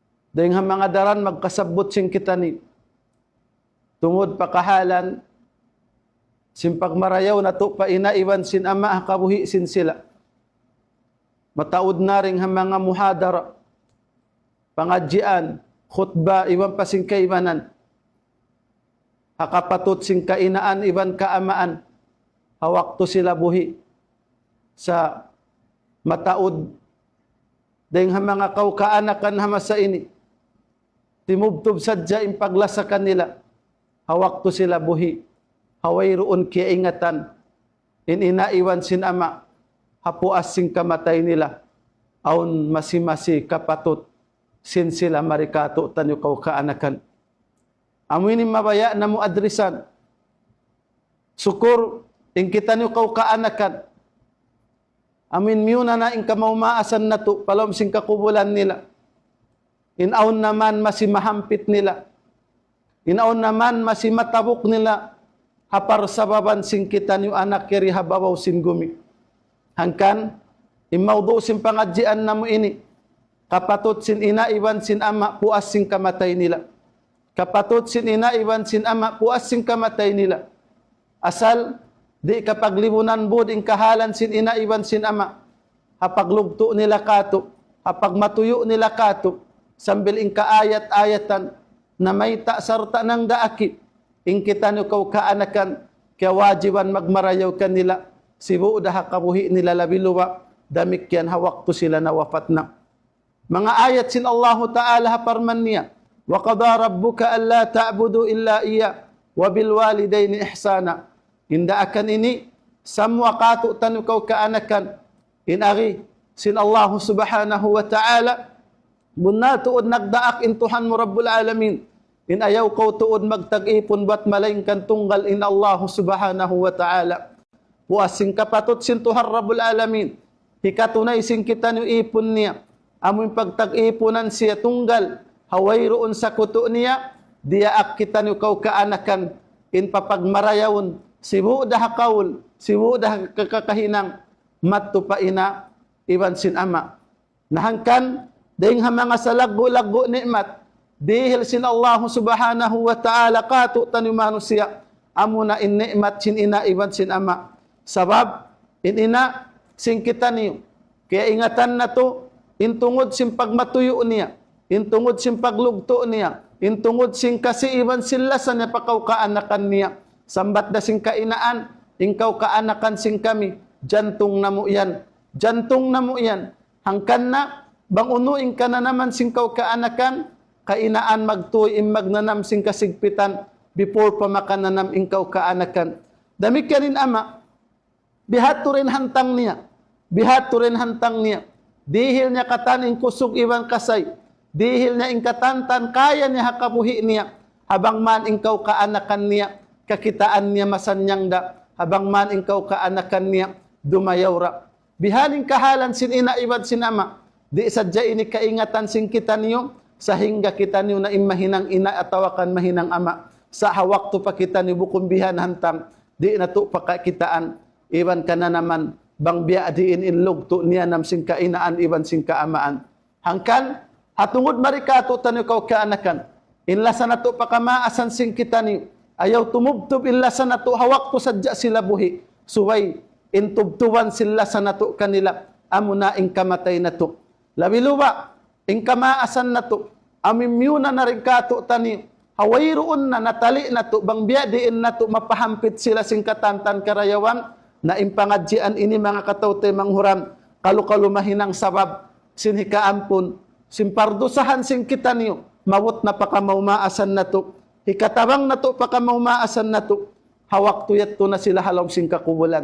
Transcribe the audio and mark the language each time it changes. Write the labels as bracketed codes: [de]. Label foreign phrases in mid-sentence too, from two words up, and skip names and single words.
[tsg] Dahil nga mga daran magkasabot sing kita ni. Tungod pakahalan, simpag marayaw na to pa inaiwan sin ama hakabuhi sin sila. Mataod na rin ang mga muhadara, pangadjian, khutba, iwan pa sing kaimanan. Hakapatot sing kainaan, iwan kaamaan. Hawak to sila buhi sa mataod. Dahil ang mga kaukaanakan hamasa ini, timubtob sadya impaglasakan nila. Hawak to sila buhi. Haway roon kiingatan. Inaiwan sin ama. Hapuas sing kamatay nila. Aun masimasi kapatot. Sin sila marikato tanyo kaukaanakan. Amuin mabaya na mo adresan. Sukur, ingkita nyo kaukaanakan. Amin miyuna na ing kamaumasan na to, palom sing kakubulan nila. Inaon naman masimahampit nila. Inaon naman masimatabok nila. Hapar sababan sing kita nyo anak kiri hababaw sin gumi. Hangkan, imaudo sin pangadjian na mo ini. Kapatot sin inaiwan sin ama, puas sing kamatay nila. Kapatot sin inaiwan sin ama, puas sing kamatay nila. Asal, di kapaglibunan bod ing kahalan sin inaiwan sin ama. Hapaglugto nila kato, hapagmatuyo nila kato, sambil ing kaayat-ayatan, na may sarta ng daaki, ing kita nyo kaanakan, kaya wajiban magmarayaw kanila, sibu daha kabuhi nila labiluwa, damikyan hawak to sila na wafat na. Mga ayat sin [ar] الله تعالى [tsg] haparman niya, [ar] وقضى ربك ألا تعبدوا إلا إياه وبالوالدين إحسانا. [tsg] Inda akan ini, samwa kato tanu kau kaanakan, inari sin [ar] الله سبحانه وتعالى, [tsg] muna tuod nagdaak intuhan mo [ar] رب العالمين, [tsg] in ayaw kau tuod magtag-ipon bat malaingkan tunggal in [ar] الله سبحانه وتعالى. [tsg] Puasing kapatot sin Tuhan [ar] رب العالمين, [tsg] hikatunay sing kita ni ipon niya, amoy pagtag-iponan siya tunggal, haway roon sa kuto niya, diyaak kita ni kau kaanakan, in papagmarayawon, sibu dah kaul, sibu dah kakahinang, matto pa ina, iwan sin ama. Nahangkan, dahing mga salago-lago nikmat, dihil sin [ar] الله سبحانه وتعالى [tsg] kato tanu manusia, amuna in nikmat sin ina, iwan sin ama. Sabab, in ina, sin kita niyo. Kaya ingatan na to, intungod sin pagmatuyo niya, intungod sin paglugto niya, intungod sin kasiiwan sila sa niya pakaw-kaanakan niya. Sambat na sing kainaan, ingkaw kaanakan sing kami, jantong na mo yan. Jantong na mo yan. Hangkan na, bang unuing ka na naman sing kaw kaanakan, kainaan magtuoy magnanam sing kasigpitan, before pa makananam ingkaw kaanakan. Damik ka rin ama, bihato rin hantang niya. Bihato rin hantang niya. Dihil niya kataning kusog iwan kasay. Dihil niya ingkatantan, kaya niya hakabuhi niya. Habang man ingkaw kaanakan niya, kakitaan niya masanyang da, habang man ingkaw kaanakan niya, dumayawra. Bihaning kahalan sin ina iwan sin ama, di sadya ini kaingatan sin kita niyo, sa hingga kita niyo na imahinang ina atawakan mahinang ama, sa hawak to pa kita niyo bukumbihan hantang, di na to pakakitaan, iwan ka na naman, bang biya diin inlog to niya nam sin kainaan, iwan sin kaamaan. Hangkan, hatungod marikato tanyo kaw kaanakan, inlasa na to pakamaasan sin kita niyo, ayaw tumubtub illa sa nato, hawak ko sadya sila buhi. Suway, intubtuban sila sa nato kanila, amo na ing kamatay na to. Labiluwa, ing kamaasan na to, amimyuna na rin kato tani, haway roon na natali na to, bang biyadiin na to, mapahampit sila sing katantan karayawan, na impangadjian ini mga katawte manghuram, kalukalumahinang sabab, sinhikaampon, simpardusahan sing kita niyo, mawot na pakamaumasan na to, hikatabang na to, pakamaumasan na to, hawak tuyat to na sila halaw sing kakubulan.